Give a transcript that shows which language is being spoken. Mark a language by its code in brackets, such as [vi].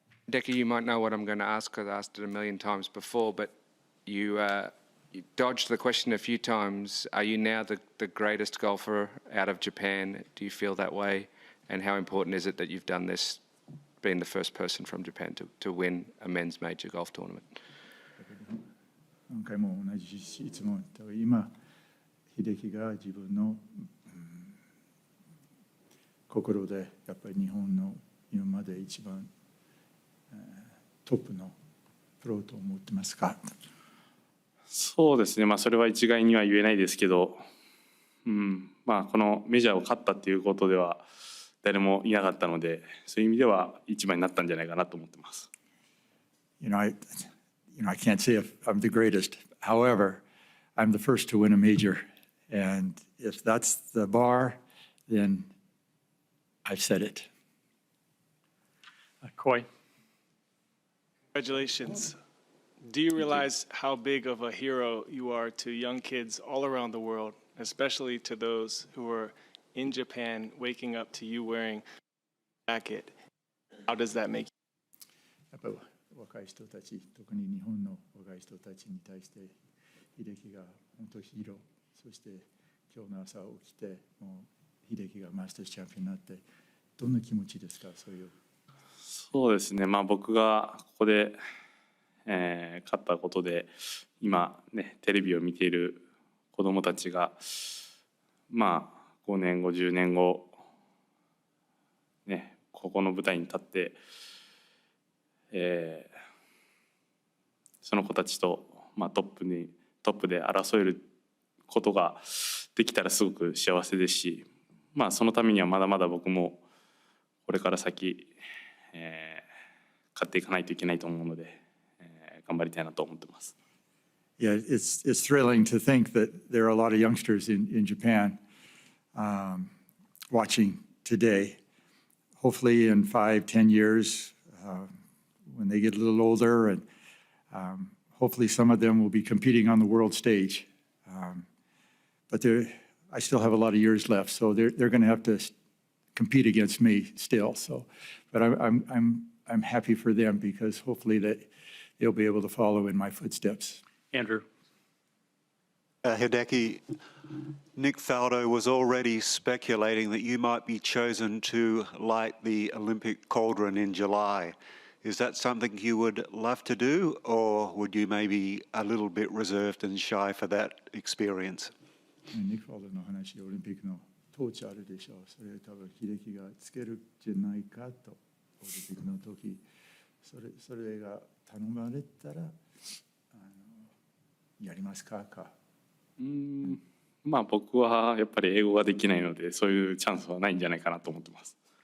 [en] Hideki, you might know what I'm going to ask because I asked it a million times before, but you dodged the question a few times. Are you now the greatest golfer out of Japan? Do you feel that way? And how important is it that you've done this, being the first person from Japan to win a men's major golf tournament? [ja] 今回も同じ質問と、今秀樹が自分の、心でやっぱり日本の今まで一番、トップのプロと思ってますか？そうですね、それは一概には言えないですけど、このメジャーを勝ったっていうことでは誰もいなかったので、そういう意味では一番になったんじゃないかなと思ってます。 [en] I can't say if I'm the greatest. However, I'm the first to win a major. And if that's the bar, then I've said it. Coy. Congratulations. Do you realize how big of a hero you are to young kids all around the world, especially to those who are in Japan waking up to you wearing a jacket? How does that make you? [ja] 若い人たち、特に日本の若い人たちに対して秀樹が本当ヒーロー、そして今日の朝起きてもう秀樹がマスターズチャンピオンになってどんな気持ちですか？そうですね、僕がここで、勝ったことで今ねテレビを見ている子どもたちが5年後10年後ここの舞台に立って、その子たちと、トップで争えることができたらすごく幸せですし、そのためにはまだまだ僕もこれから先、勝っていかないといけないと思うので、頑張りたいなと思ってます。 [en] Yeah, it's thrilling to think that there are a lot of youngsters in Japan watching today. Hopefully in 5-10 years, when they get a little older, and hopefully some of them will be competing on the world stage. But I still have a lot of years left, so they're going to have to compete against me still. So, but I'm happy for them because hopefully that they'll be able to follow in my footsteps. Andrew. Hideki, Nick Faldo was already speculating that you might be chosen to light the Olympic cauldron in July. Is that something you would love to do, or would you maybe a little bit reserved and shy for that experience? [ja] Nick Faldo の話、オリンピックのトーチあるでしょう。それ多分秀樹がつけるんじゃないかと、オリンピックの時、それが頼まれたらやりますか？僕はやっぱり英語ができないので、そういうチャンスはないんじゃないかなと思ってます。